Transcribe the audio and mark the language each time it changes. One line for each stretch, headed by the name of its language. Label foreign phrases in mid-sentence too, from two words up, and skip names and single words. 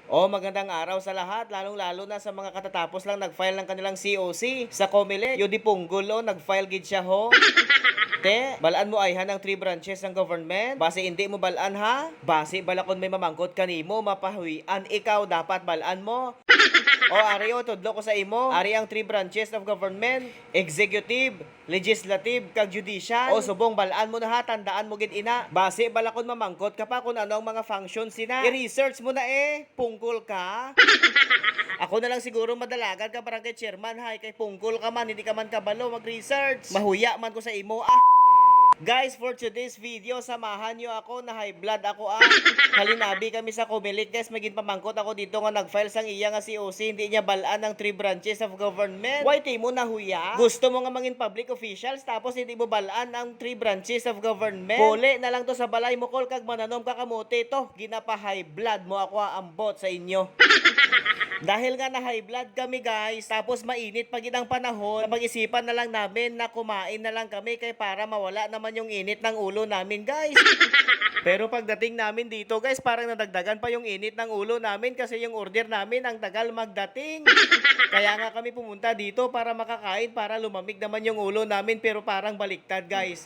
Filipino: Magandang araw sa lahat, lalong-lalo na sa mga katatapos lang nag-file ng kanilang COC sa Comelec.
Hiligaynon: Yung di punggol, nag-file gid siya ho. Te, balaan mo ay ng
English: 3 branches
Hiligaynon: ng government. Base hindi mo balaan ha? Base balakon may mamangkot kanimo, mapahuwian ikaw dapat balaan mo. Ari tudlo ko sa imo. Ari ang
English: 3 branches of government: executive, legislative, kag judicial.
Hiligaynon: Subong balaan mo na ha, tandaan mo gid ina. Base balakon mamangkot ka pa kung ano ang mga functions sina. I-research mo na pungkol ka. Ako na lang siguro madalagan ka barangay chairman ha, kay pungkol ka man, hindi ka man kabalo mag-research. Mahuya man ko sa imo Guys,
English: for today's video,
Filipino: samahan nyo ako
Hiligaynon: na high blood ako Halinabi kami sa Comelec guys, maging pamangkot ako dito nga nag-file sang iya nga COC, hindi niya balaan ng
English: 3 branches of government.
Hiligaynon: Why mo na huya? Gusto mo nga mangin
English: public officials
Hiligaynon: tapos hindi mo balaan ang
English: 3 branches of government?
Hiligaynon: Puli na lang to sa balay mo kol kag mananom ka kamote to. Ginapa
English: high blood
Hiligaynon: mo ako ambot sa inyo.
Filipino: Dahil nga na
English: high blood
Filipino: kami guys, tapos mainit pag ang panahon, mag-isipan na lang namin na kumain na lang kami kay para mawala naman yung init ng ulo namin guys. Pero pagdating namin dito guys, parang nadagdagan pa yung init ng ulo namin kasi yung order namin ang tagal magdating. Kaya nga kami pumunta dito para makakain, para lumamig naman yung ulo namin, pero parang baliktad guys.